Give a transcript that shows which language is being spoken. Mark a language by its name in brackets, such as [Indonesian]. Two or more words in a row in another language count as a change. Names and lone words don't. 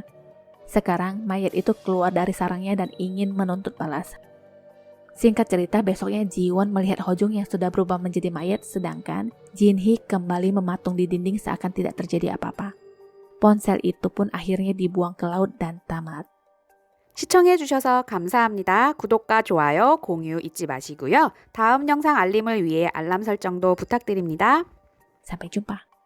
[Indonesian] Sekarang mayat itu keluar dari sarangnya dan ingin menuntut balas. Singkat cerita, besoknya Jiwon melihat Hojung yang sudah berubah menjadi mayat, sedangkan Jinhee kembali mematung di dinding seakan tidak terjadi apa-apa. Ponsel itu pun akhirnya dibuang ke laut dan tamat. [Korean] 시청해주셔서 감사합니다. 구독과 좋아요, 공유 잊지 마시고요. 다음 영상 알림을 위해 알람 설정도 부탁드립니다. [Indonesian] Sampai jumpa.